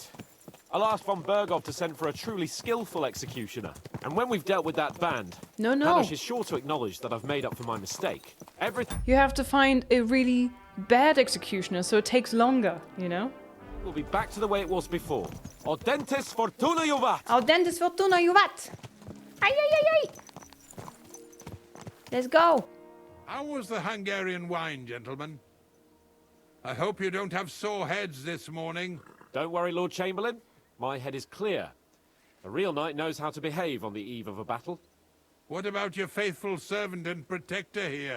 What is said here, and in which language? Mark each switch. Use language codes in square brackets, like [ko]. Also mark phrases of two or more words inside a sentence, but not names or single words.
[en] I'll ask von Bergov to send for a truly skillful executioner. And when we've dealt with that band, Hanush is sure to acknowledge that I've made up for my mistake. You have to find a really bad executioner, so it takes longer, you know? We'll be back to the way it was before. [la] Audentes fortuna juvat! Audentes fortuna juvat! Ay, ay, ay, ay! [en] Let's go! How was the Hungarian wine, gentlemen? I hope you don't have sore heads this morning. Don't worry, Lord Chamberlain. My head is clear. A real knight knows how to behave on the eve of a battle. What about your faithful servant and protector here?